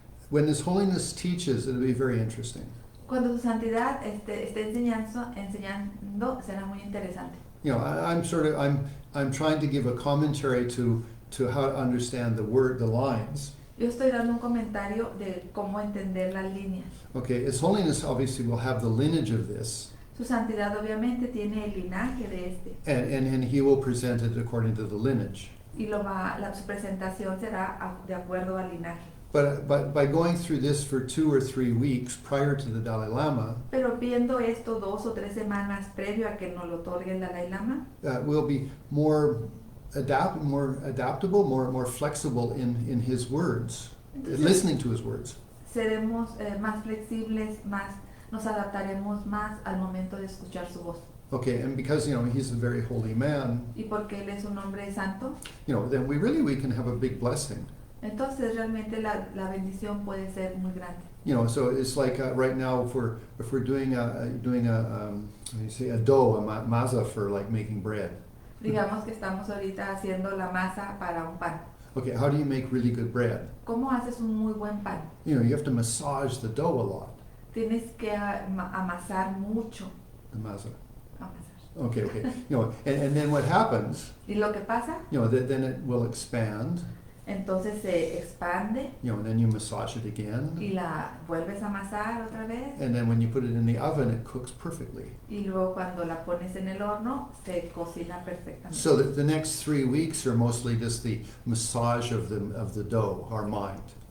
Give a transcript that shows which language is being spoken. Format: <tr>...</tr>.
<en>When His Holiness teaches, it'll be very interesting.</en> <es>Cuando su santidad esté enseñando, será muy interesante.</es> <en>You know, I'm trying to give a commentary to how to understand the lines.</en> <es>Yo estoy dando un comentario de cómo entender las líneas.</es> <en>Okay, His Holiness obviously will have the lineage of this.</en> <es>Su santidad obviamente tiene el linaje de este</es> <en>and he will present it according to the lineage.</en> <es>y su presentación será de acuerdo al linaje.</es> <en>But by going through this for 2 or 3 weeks prior to the Dalai Lama,</en> <es>Pero viendo esto 2 o 3 semanas previo a que nos lo otorgue el Dalai Lama,</es> <en>we'll be more adaptable, more flexible in his words, listening to his words.</en> <es>seremos más flexibles, nos adaptaremos más al momento de escuchar su voz.</es> <en>Okay, and because he's a very holy man,</en> <es>Y porque él es un hombre santo,</es> <en>then we can have a big blessing.</en> <es>entonces realmente la bendición puede ser muy grande.</es> <en>So it's like right now if we're doing a dough, a masa for like making bread.</en> <es>Digamos que estamos ahorita haciendo la masa para un pan.</es> <en>Okay, how do you make really good bread?</en> <es>¿Cómo haces un muy buen pan?</es> <en>You have to massage the dough a lot.</en> <es>Tienes que amasar mucho.</es> <en>The masa.</en> <es>Amasar.</es> <en>Okay. And then what happens?</en> <es>Y lo que pasa,</es> <en>Then it will expand.</en> <es>entonces se expande</es> <en>And then you massage it again.</en> <es>y la vuelves a amasar otra vez.</es> <en>And then when you put it in the oven, it cooks perfectly.</en> <es>Y luego cuando la pones en el horno, se cocina perfectamente.</es> <en>So the next 3 weeks are mostly just the massage of the dough, our mind.</en>